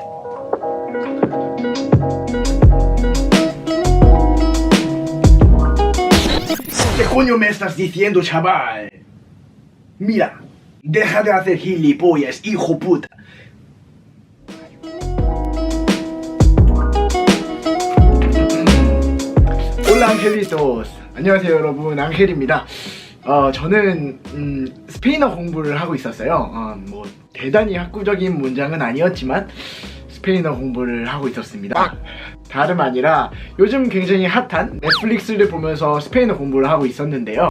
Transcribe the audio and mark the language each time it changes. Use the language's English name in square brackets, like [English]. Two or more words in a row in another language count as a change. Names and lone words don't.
[Spanish] ¿Qué coño me estás diciendo, chaval? Mira, deja de hacer gilipollas, hijo puta. Hola, angelitos. [Korean] 안녕하세요, 여러분. 앙헬입니다. 저는 스페인어 공부를 하고 있었어요. 뭐 대단히 학구적인 문장은 아니었지만 스페인어 공부를 하고 있었습니다. 다름 아니라 요즘 굉장히 핫한 넷플릭스를 보면서 스페인어 공부를 하고 있었는데요.